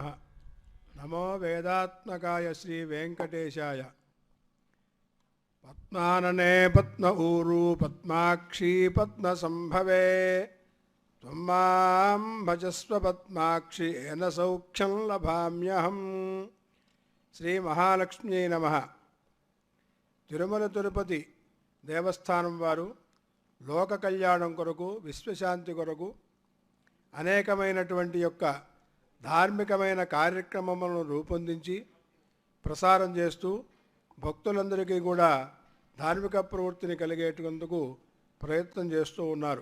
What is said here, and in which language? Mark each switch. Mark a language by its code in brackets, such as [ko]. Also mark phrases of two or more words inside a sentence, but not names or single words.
[sa] नमो वेदात्मकाय श्री वेंकटेशाय। पद्मानने पद्म ऊरू पद्माक्षी पद्मसंभवे त्वं मां भजस्व पद्माक्षी येन सौख्यं लभाम्यहम्। श्री महालक्ष्मी नमः। [te] తిరుమల తిరుపతి దేవస్థానం వారు లోక కళ్యాణం కొరకు విశ్వశాంతి కొరకు అనేకమైనటువంటి యొక్క ధార్మికమైన కార్యక్రమములను రూపొందించి ప్రసారం చేస్తూ భక్తులందరికీ కూడా ధార్మిక ప్రవృత్తిని కలిగేటందుకు ప్రయత్నం చేస్తూ ఉన్నారు.